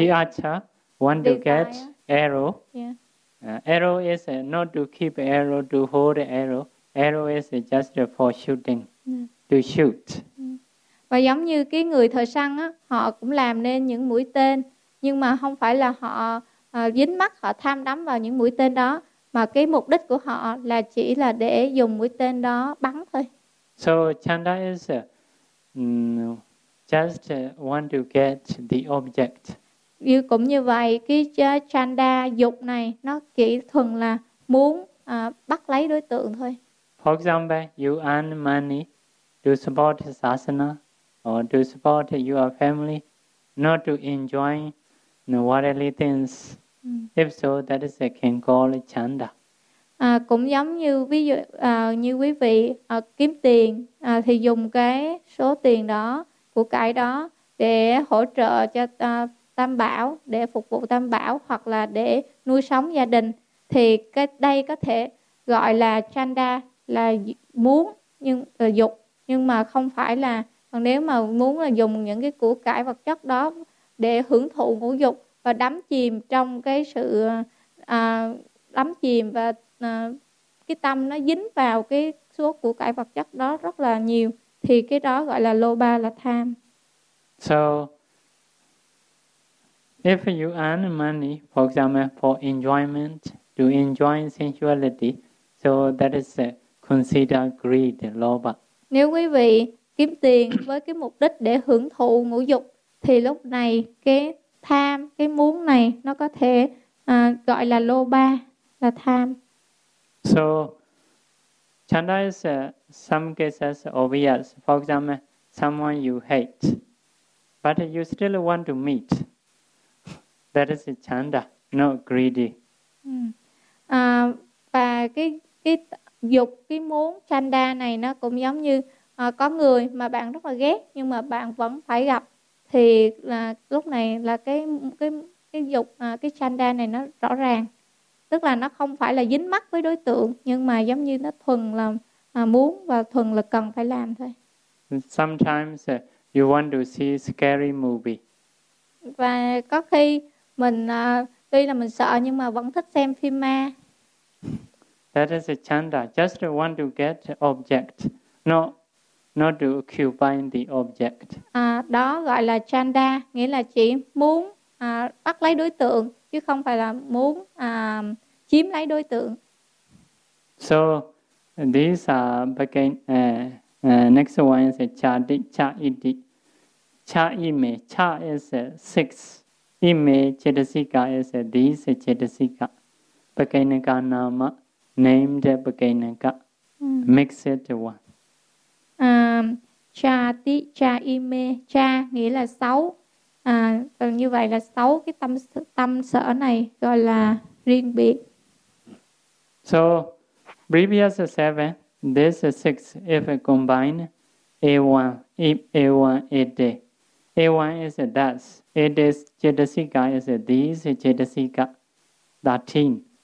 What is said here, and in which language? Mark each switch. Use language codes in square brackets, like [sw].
[en] the archer want to get arrow. Yeah. Arrow is not to keep arrow, to hold arrow. Arrow is just for shooting. Yeah. To shoot. [vi] Và giống như cái người thợ săn á, họ cũng làm nên những mũi tên, nhưng mà không phải là họ dính mắc, họ tham đắm vào những mũi tên đó, mà cái mục đích của họ là chỉ là để dùng mũi tên đó bắn thôi. [en] So chanda is just want to get the object. [vi] Như cũng như vậy, cái chanda dục này nó chỉ thuần là muốn bắt lấy đối tượng thôi. [en] For example, you earn money to support sasana or to support your family, not to enjoy worldly things. If so, that is a can call chanda. [vi] Cũng giống như ví dụ như quý vị kiếm tiền thì dùng cái số tiền đó, của cái đó để hỗ trợ cho tam bảo, để phục vụ tam bảo hoặc là để nuôi sống gia đình, thì cái đây có thể gọi là chanda, là muốn nhưng dục, nhưng mà không phải là. Còn nếu mà muốn là dùng những cái của cải vật chất đó để hưởng thụ ngũ dục và đắm chìm trong cái sự đắm chìm và cái tâm nó dính vào cái số của cải vật chất đó rất là nhiều, thì cái đó gọi là lobha, là tham. [en] So if you earn money, for example, for enjoyment, to enjoy sensuality, so that is consider greed, lobha. [vi] Nếu quý vị kiếm tiền với cái mục đích để hưởng thụ ngũ dục thì lúc này cái tham, cái muốn này nó có thể gọi là lobha, là tham. [en] So chanda is some cases obvious. For example, someone you hate, but you still want to meet. That is chanda, not greedy. [vi] Và cái dục, cái muốn chanda này nó cũng giống như có người mà bạn rất là ghét nhưng mà bạn vẫn phải gặp, thì là lúc này là cái dục, cái chanda này nó rõ ràng. Tức là nó không phải là dính mắc với đối tượng, nhưng mà giống như nó thuần là muốn và thuần là cần phải làm thôi. [en] Sometimes you want to see scary movie. [vi] Và có khi mình tuy là mình sợ nhưng mà vẫn thích xem phim ma. [en] That is a chanda. Just want to get object, not to occupy the object. [vi] Đó gọi là chanda, nghĩa là chỉ muốn bắt lấy đối tượng, chứ không phải là muốn chiếm lấy đối tượng. [en] So these are again. Next one is [pi] chadi, cha idi, cha ime. [en] Cha is six. Ime chetasika is these chetasika. [pi] Pakenaka nama, [en] named pakenaka. Mix it one. [pi] Cha ti, cha ime, cha [vi] nghĩa là sáu. Như vậy là sáu cái tâm sở này gọi là riêng biệt. [en] So previous seven, this six, if combined, A1 is that, it is chetasika, is this chetasika, 13.